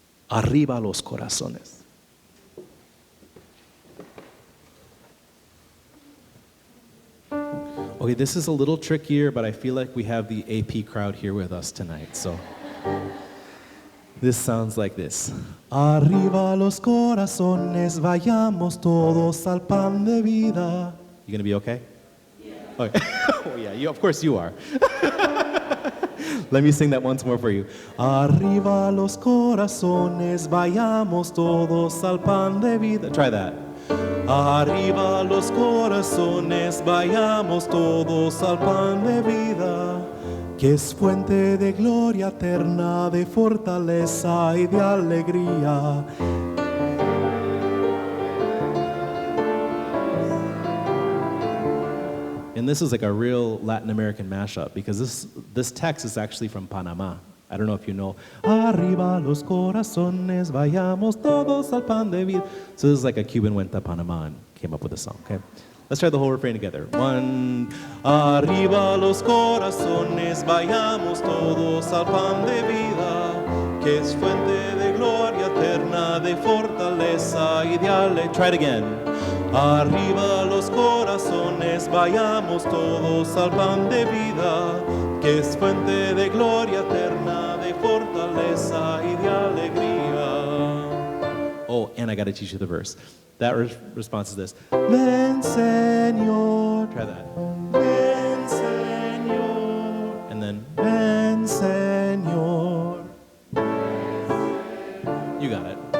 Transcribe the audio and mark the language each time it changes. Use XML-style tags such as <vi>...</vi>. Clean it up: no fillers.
<es>Arriba los corazones.</es> <en>Okay, this is a little trickier, but I feel like we have the AP crowd here with us tonight, so this sounds like this.</en> <es>Arriba los corazones, vayamos todos al pan de vida.</es> <en>You gonna be okay? Yeah. Okay. Oh yeah, of course you are. Let me sing that once more for you.</en> <es>Arriba los corazones, vayamos todos al pan de vida.</es> <en>Try that.</en> <es>Arriba los corazones, vayamos todos al pan de vida, que es fuente de gloria eterna, de fortaleza y de alegría.</es> <en>And this is like a real Latin American mashup, because this text is actually from Panama. I don't know if you know.</en> <es>Arriba los corazones, vayamos todos al pan de vida.</es> <en>So this is like a Cuban went to Panama and came up with a song, okay? Let's try the whole refrain together. One.</en> <es>Arriba los corazones, vayamos todos al pan de vida, que es fuente de gloria eterna, de fortaleza y de alegría.</es> <en>Try it again.</en> <es>Arriba los corazones, vayamos todos al pan de vida, que es fuente de gloria eterna, de fortaleza y de alegría.</es> <en>Oh, and I got to teach you the verse. That response is this.</en> <es>Ven, Señor.</es> <en>Try that.</en> <es>Ven, Señor.</es> <en>And then,</en> <es>ven, Señor.</es> <en>You got it.</en>